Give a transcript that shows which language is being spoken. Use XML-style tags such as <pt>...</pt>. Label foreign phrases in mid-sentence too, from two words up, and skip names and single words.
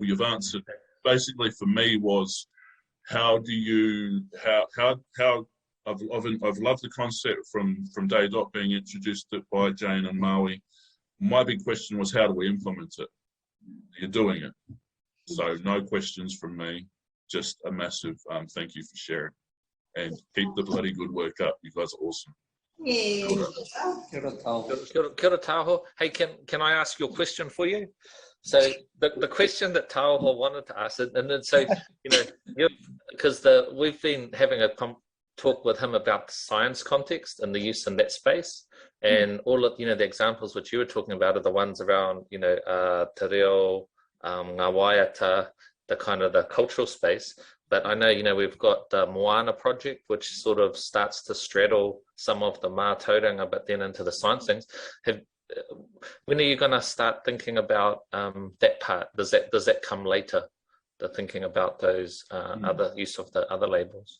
<en>You've answered, basically for me was, how do you, how I've loved the concept from day dot being introduced by Jane and Maui. My big question was, how do we implement it? You're doing it. So no questions from me. Just a massive thank you for sharing, and keep the bloody good work up. You guys are awesome. Yeah.</en> <mi>Kia ora Tahoe.</mi> <en>Hey, can I ask your question for you? So the question that Tahoe wanted to ask, and then so you know, because we've been having a talk with him about the science context and the use in that space, and all of the examples which you were talking about are the ones around</en> <mi>te reo, ngā waiata,</mi> <en>kind of the cultural space. But I know, you know, we've got the Moana project, which sort of starts to straddle some of the mātauranga, but then into the science things. When are you going to start thinking about that part? Does that come later, the thinking about those other use of the other labels?</en>